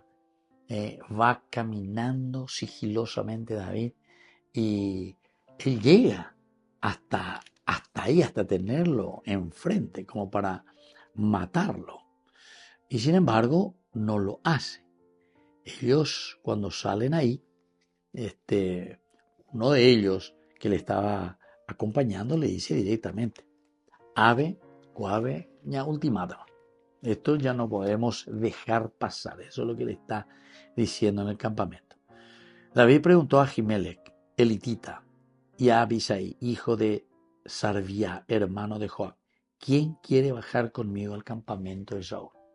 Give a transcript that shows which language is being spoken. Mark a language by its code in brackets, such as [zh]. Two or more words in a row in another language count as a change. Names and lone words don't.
[es] Va caminando sigilosamente David y él llega hasta ahí, hasta tenerlo enfrente, como para matarlo. Y sin embargo, no lo hace. Ellos, cuando salen ahí, uno de ellos que le estaba acompañando le dice directamente, ave, coave, ña ultimata. Esto ya no podemos dejar pasar. Eso es lo que le está diciendo en el campamento. David preguntó a Ahimelech, elitita, y a Abisai, hijo de Sarvía, hermano de Joab, ¿quién quiere bajar conmigo al campamento de Saúl?